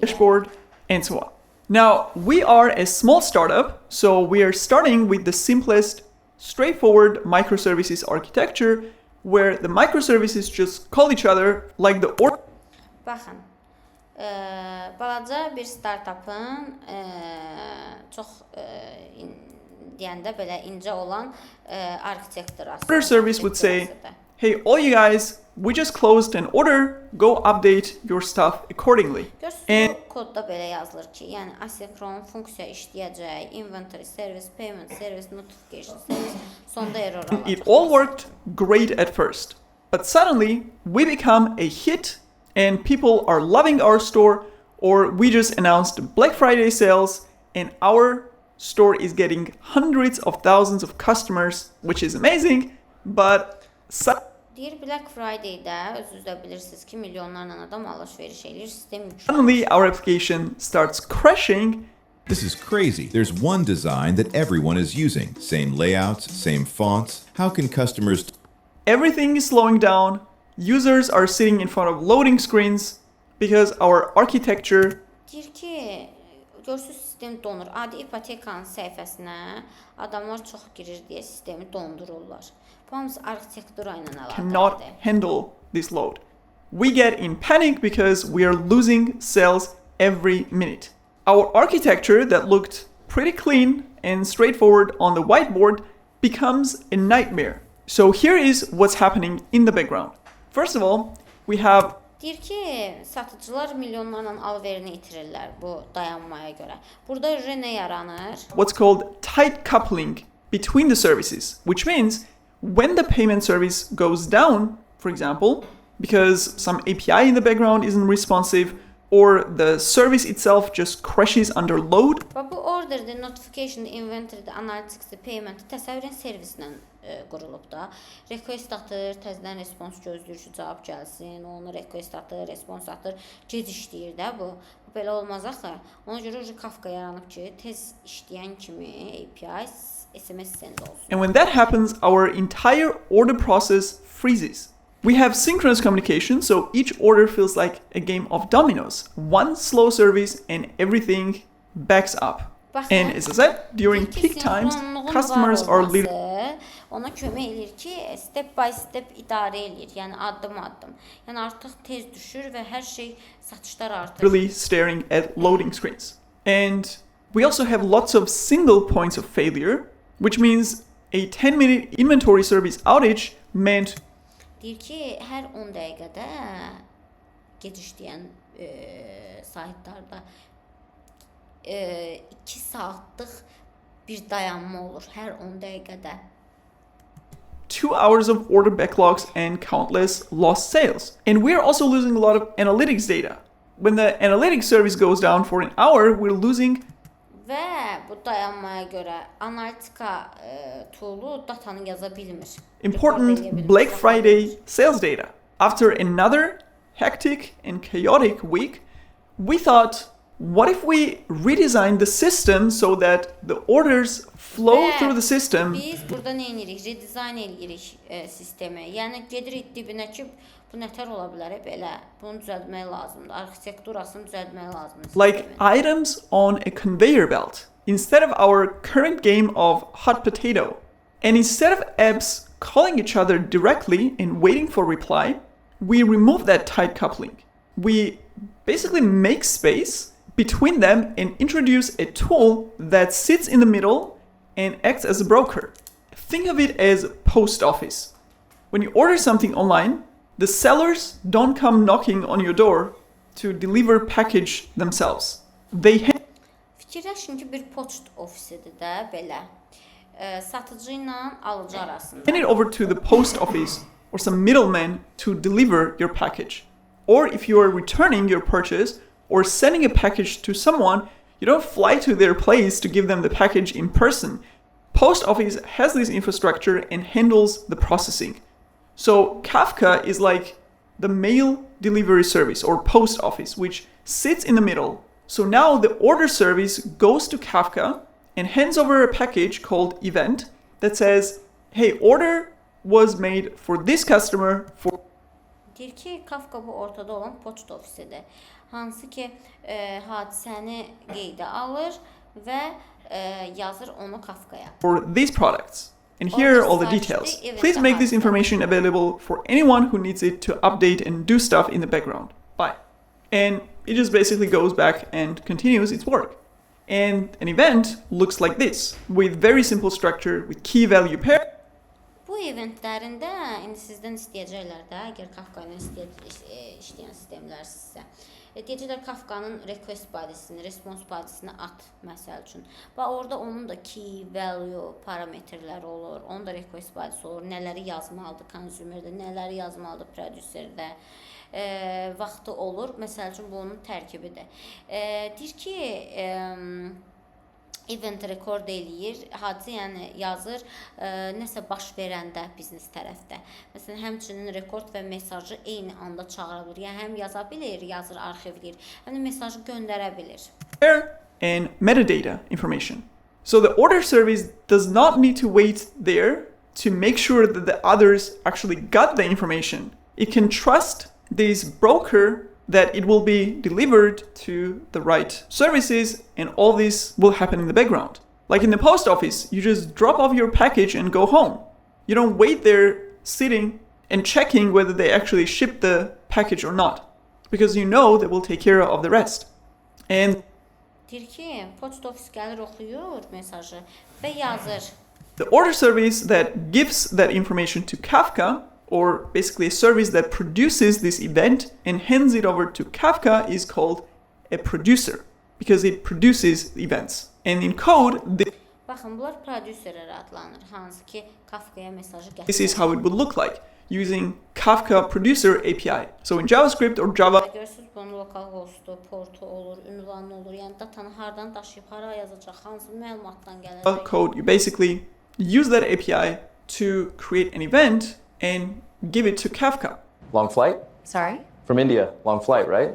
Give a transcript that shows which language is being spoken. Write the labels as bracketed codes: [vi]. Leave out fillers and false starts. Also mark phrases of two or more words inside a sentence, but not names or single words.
[en] Dashboard, and so on. Now, we are a small startup, so we are starting with the simplest, straightforward microservices architecture, where the microservices just call each other like the [az] Baxın. Balaca bir startupın çox deyəndə belə incə olan arxitekturası. [en] order service would say, hey, all you guys, we just closed an order, go update your stuff accordingly. [az] Görürsünüz, bu kodda belə yazılır ki, yəni asinkron funksiya işləyəcək, [en] inventory service, payment service, notification service, [az] sonda error alacaq. [en] It all worked great at first, but suddenly we become a hit and people are loving our store, or we just announced Black Friday sales and our store is getting hundreds of thousands of customers, which is amazing, but [az] Deyir Black Friday-də özünüz də bilirsiniz ki, milyonlarla adam alış-veriş eləyir, sistem yüklü. [en] suddenly our application starts crashing. This is crazy. There's one design that everyone is using. Same layouts, same fonts. How can customers... Everything is slowing down. Users are sitting in front of loading screens because our architecture [az] Deyir ki, görürsünüz sistem donur. Adi ipotekanın səhifəsinə adamlar çox girir deyə sistemi dondururlar. Bu hamısı arxitektura ilə [en] cannot [az] əlaqəlidir. [en] handle this load. We get in panic because we are losing sales every minute. Our architecture that looked pretty clean and straightforward on the whiteboard becomes a nightmare. So here is what's happening in the background. First of all, we have [az] Deyir ki, satıcılar milyonlarla alverini itirirlər bu dayanmaya görə. Burada nə yaranır? [en] what's called tight coupling between the services, which means when the payment service goes down, for example, because some API in the background isn't responsive, or the service itself just crashes under load, [az] Və bu order-də, notification, inventory-də, analytics-də, payment təsəvvürün servislə qurulub da. Request atır, təzədən response gözləyir ki, cavab gəlsin, onu request atır, response atır, gec işləyir də bu. Bu belə olmaz axı. Ona görə Kafka yaranıb ki, tez işləyən kimi API SMS send olsun. [en] and when that happens, our entire order process freezes. We have synchronous communication, so each order feels like a game of dominoes. One slow service and everything backs up. And as I said, during peak times, customers are literally [az] ona kömək eləyir ki, [en] step by step [az] idarə eləyir, yəni addım-addım. Yəni artıq tez düşür və hər şey satışlar artır. [en] staring at loading screens. And we also have lots of single points of failure, which means a 10-minute inventory service outage meant [az] Deyir ki, hər 10 dəqiqədə gecişləyən saytlarda 2 saatlıq bir dayanma olur hər 10 dəqiqədə. [en] 2 hours of order backlogs and countless lost sales. And we're also losing a lot of analytics data. When the analytics service goes down for an hour, we're losing [az] və bu dayanmaya görə analitika toolu datanı yaza bilmir. [en] Important Black Friday sales data. After another hectic and chaotic week, we thought, what if we redesign the system so that the orders flow through the system? [az] Biz burada nə edirik? Redesign edirik sistemi. Yəni gedirik dibinə ki, bu nətər ola bilər belə. Bunu düzəltmək lazımdır. Arxitekturasını düzəltmək lazımdır. [en] Like items on a conveyor belt. Instead of our current game of hot potato, and instead of apps calling each other directly and waiting for reply, we remove that tight coupling. We basically make space between them and introduce a tool that sits in the middle and acts as a broker. Think of it as a post office. When you order something online, the sellers don't come knocking on your door to deliver package themselves. They [az] Fikirləşin ki, bir poçt ofisidir də belə. Satıcı ilə alıcı arasında. [en] hand it over to the post office or some middleman to deliver your package. Or if you are returning your purchase or sending a package to someone, you don't fly to their place to give them the package in person. Post office has this infrastructure and handles the processing. So Kafka is like the mail delivery service or post office, which sits in the middle. So now the order service goes to Kafka and hands over a package called event that says, hey, order was made for this customer for [az] Deyir ki, Kafka bu ortada olan poçt ofisidir. Hansı ki, hadisəni qeydə alır və yazır onu Kafkaya. [en] for these products. And here are all the details. Please make this information available for anyone who needs it to update and do stuff in the background. Bye. And it just basically goes back and continues its work. And an event looks like this, with very simple structure, with key value pair. [az] Bu eventlərində indi sizdən istəyəcəklər də, əgər Kafka ilə işləyən sistemlər sizsə. Deyəcəklər Kafkanın [en] request bodysini, response bodysini [az] at məsəl üçün. Və orada onun da [en] key value [az] parametrləri olur. Onun da [en] request bodysi [az] olur. Nələri yazmalıdır consumerdə, nələri yazmalıdır producerdə. Vaxtı olur. Məsəl üçün bu onun tərkibidir. Deyir ki, [en] event record [az] eləyir, hadisə yəni yazır, nəsə baş verəndə biznes tərəfdə. Məsələn, həmçinin rekord və mesajı eyni anda çağıra bilir. Yəni həm yaza bilir, yazır, arxivləyir, həm də mesajı göndərə bilir. [en] And metadata information. So the order service does not need to wait there to make sure that the others actually got the information. It can trust this broker that it will be delivered to the right services, and all this will happen in the background. Like in the post office, you just drop off your package and go home. You don't wait there sitting and checking whether they actually shipped the package or not, because you know they will take care of the rest. And [az] Deyir ki, poçt ofis gəlir, oxuyur mesajı və yazır. [en] the order service that gives that information to Kafka, or basically a service that produces this event and hands it over to Kafka, is called a producer, because it produces events. And in code, [az] Baxın, bunlar prodüserlər adlanır, hansı ki Kafkaya mesajı gətirir. [en] this is how it would look like using Kafka Producer API. So in JavaScript or Java [az] Görürsünüz, bunun lokal hostu, portu olur, ünvanı olur. Yəni datanı hardan daşıyıb, hara yazacaq, hansı məlumatdan gələcək. [en] code, you basically use that API to create an event and give it to Kafka. Long flight? Sorry? From India. Long flight, right?